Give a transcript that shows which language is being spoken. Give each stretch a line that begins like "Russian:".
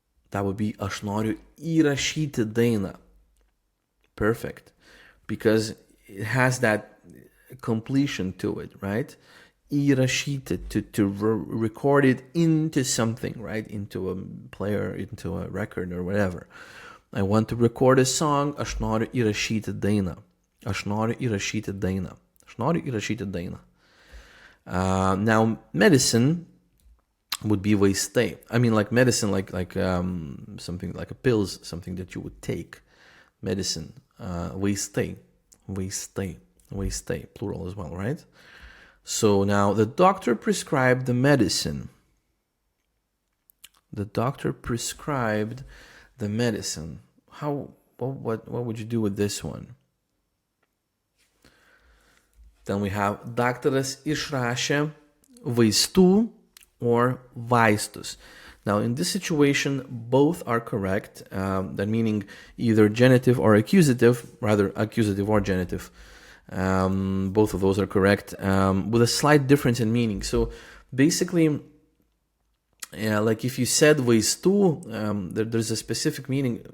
English: That would be
Lithuanian: aš noriu įrašyti dainą.
English: Perfect. Because it has that completion to it, right? Įrašyti, to record it into something, right? Into a player, into a record or whatever. I want to record a song,
Lithuanian: aš noriu įrašyti dainą. Aš noriu įrašyti dainą. Aš noriu įrašyti dainą.
English: Now, medicine would be vaistai. I mean, like medicine, like something like a pills, something that you would take. Medicine, vaistai, plural as well, right? So now the doctor prescribed the medicine. The doctor prescribed the medicine. What would you do with this one? Then we have
Lithuanian: daktaras išrašė vaistų or vaistus.
English: Now, in this situation, both are correct. That meaning either genitive or accusative, rather accusative or genitive. Both of those are correct, with a slight difference in meaning. So basically, like if you said vaistų, there's a specific meaning.